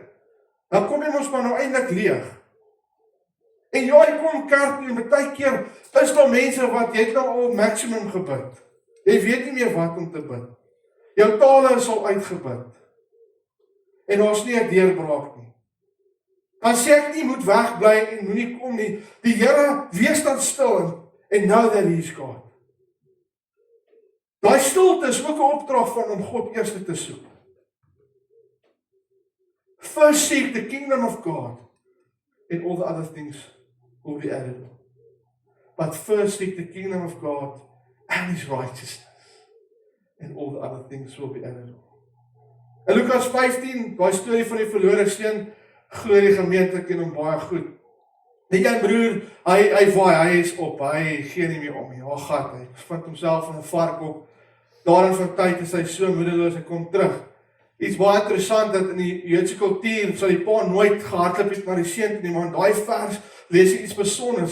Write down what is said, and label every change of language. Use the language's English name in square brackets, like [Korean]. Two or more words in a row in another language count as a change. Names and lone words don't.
[Afrikaans] Dan kom jy mos maar nou eintlik leeg. En ja, jy kom kerk en baie keer is daar mense wat jy het nou al maximum gebid. Jy weet nie meer wat om te bid. Jou tale is al uitgebid. En daar's nie 'n deurbraak nie. Dan sê ek nie moet wegbly en moenie kom nie. Die Here wees dan stil en [English] know that he's God. [Afrikaans] Daai stilte is ook 'n opdrag van om God eers te soek. [English] First seek the kingdom of God and all the other things will be added. But first seek the kingdom of God and his righteousness and all the other things will be added. [Afrikaans] In Lukas 15, daai storie van die verlore seun, glo die gemeente ken hom baie goed. Die een broer, hy waai, hy is op, hy gee nie meer om nie. Ag gat, hy vind homself in 'n vark op. Daarin van tyd is hy so moedeloos, hy kom terug. Iets baie interessant dat in die Joodse kultuur sal die pa nooit gehardloop het na die seun nie, maar in daai vers lees jy iets besonders.